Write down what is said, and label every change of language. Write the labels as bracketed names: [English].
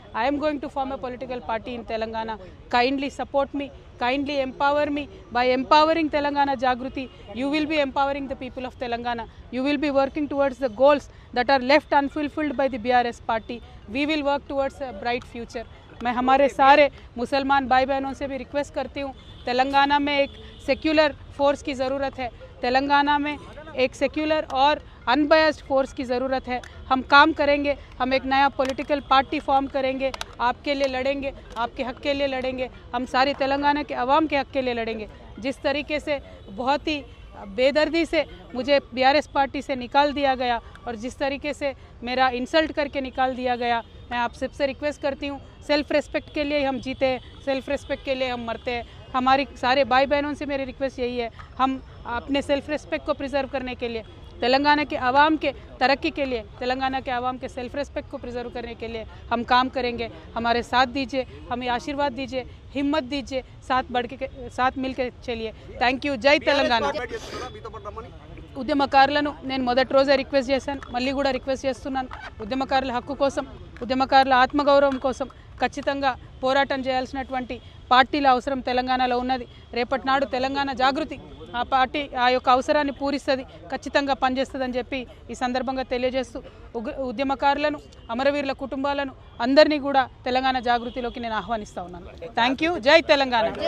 [English] I am going to form a political party in Telangana. Kindly support me. Kindly empower me. By empowering Telangana Jagruti, you will be empowering the people of Telangana. You will be working towards the goals that are left unfulfilled by the BRS party. We will work towards a bright future. [Hindi] मैं हमारे सारे मुसलमान भाई बहनों से भी request करती हूँ, तेलंगाना में एक सेक्युलर फोर्स की ज़रूरत है. तेलंगाना में एक सेक्युलर और अनबायस्ड फोर्स की ज़रूरत है. हम काम करेंगे, हम एक नया पॉलिटिकल पार्टी फॉर्म करेंगे, आपके लिए लड़ेंगे, आपके हक़ के लिए लड़ेंगे, हम सारी तेलंगाना के अवाम के हक़ के लिए लड़ेंगे. जिस तरीके से बहुत ही बेदर्दी से मुझे BRS पार्टी से निकाल दिया गया और जिस तरीके से मेरा इंसल्ट करके निकाल दिया गया, मैं आप सबसे रिक्वेस्ट करती हूँ, सेल्फ़ रेस्पेक्ट के लिए हम जीते हैं, सेल्फ़ रेस्पेक्ट के लिए हम मरते हैं. हमारी सारे भाई बहनों से मेरी रिक्वेस्ट यही है, हम अपने सेल्फ़ रेस्पेक्ट को प्रिजर्व करने के लिए, तेलंगाना के आवाम के तरक्की के लिए, तेलंगाना के आवाम के सेल्फ़ रेस्पेक्ट को प्रिजर्व करने के लिए हम काम करेंगे. हमारे साथ दीजिए, हमें आशीर्वाद दीजिए, हिम्मत दीजिए, साथ मिल के चलिए. [Telugu] Thank you. జై తెలంగాణ. ఉద్యమకారులను నేను మొదటి రోజే రిక్వెస్ట్ చేశాను, మళ్ళీ కూడా రిక్వెస్ట్ చేస్తున్నాను. ఉద్యమకారుల హక్కు కోసం, ఉద్యమకారుల ఆత్మగౌరవం కోసం ఖచ్చితంగా పోరాటం చేయాల్సినటువంటి పార్టీల అవసరం తెలంగాణలో ఉన్నది. రేపటి నాడు తెలంగాణ జాగృతి ఆ పార్టీ ఆ యొక్క అవసరాన్ని పూరిస్తుంది, ఖచ్చితంగా పనిచేస్తుందని చెప్పి ఈ సందర్భంగా తెలియజేస్తూ ఉద్యమకారులను, అమరవీరుల కుటుంబాలను అందరినీ కూడా తెలంగాణ జాగృతిలోకి నేను ఆహ్వానిస్తా ఉన్నాను. Thank you. జై తెలంగాణ.